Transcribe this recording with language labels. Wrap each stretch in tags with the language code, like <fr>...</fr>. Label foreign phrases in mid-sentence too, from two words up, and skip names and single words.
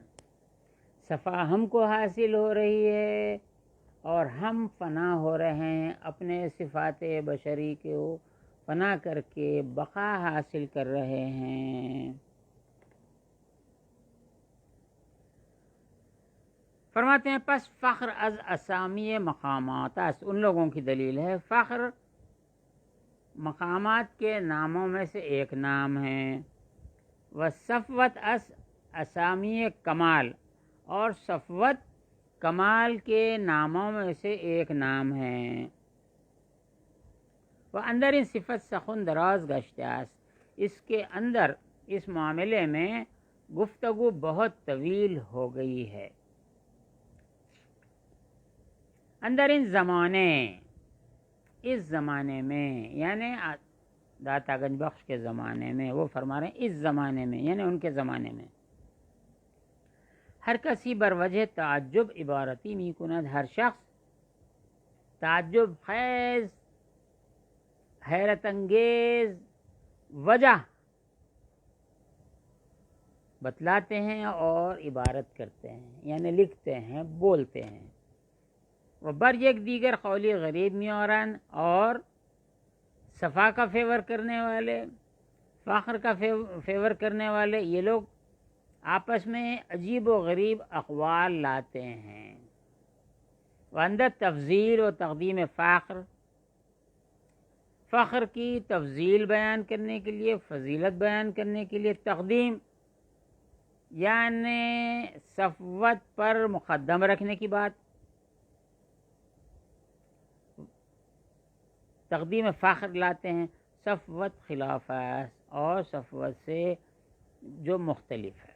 <ur>صفا ہم کو حاصل ہو رہی ہے اور ہم فنا ہو رہے ہیں، اپنے صفات بشری کو فنا کر کے بقا حاصل کر رہے ہیں. فرماتے ہیں</ur> <fa>پس فخر از اسامی مقامات است،</fa> <ur>ان لوگوں کی دلیل ہے فخر مقامات کے ناموں میں سے ایک نام ہے.</ur> <fa>و صفوت اسامی کمال،</fa> <ur>اور صفوت کمال کے ناموں میں سے ایک نام ہے۔</ur> <fa>وہ اندر ان صفت سخن دراز گشته است،</fa> <ur>اس کے اندر اس معاملے میں گفتگو بہت طویل ہو گئی ہے۔</ur> <fa>اندر ان زمانے،</fa> <ur>اس زمانے میں یعنی داتا گنج بخش کے زمانے میں، وہ فرما رہے ہیں اس زمانے میں یعنی ان کے زمانے میں،</ur> <fa>ہر کسی بر وجہ تعجب عبارتی می کند،</fa> <ur>ہر شخص تعجب خیز حیرت انگیز وجہ بتلاتے ہیں اور عبارت کرتے ہیں، یعنی لکھتے ہیں، بولتے ہیں۔</ur> <fa>وہ بر یک دیگر قولی غریب میارن،</fa> <ur>اور صفا کا فیور کرنے والے، فخر کا فیور کرنے والے، یہ لوگ آپس میں عجیب و غریب اقوال لاتے ہیں۔</ur> <fa>وہ اندر تفضیل و تقدیم فخر،</fa> <ur>فخر کی تفضیل بیان کرنے کے لیے، فضیلت بیان کرنے کے لیے، تقدیم یعنی صفوت پر مقدم رکھنے کی بات، تقدیم فخر لاتے ہیں، صفوت خلاف ہے اور صفوت سے جو مختلف ہے۔</ur>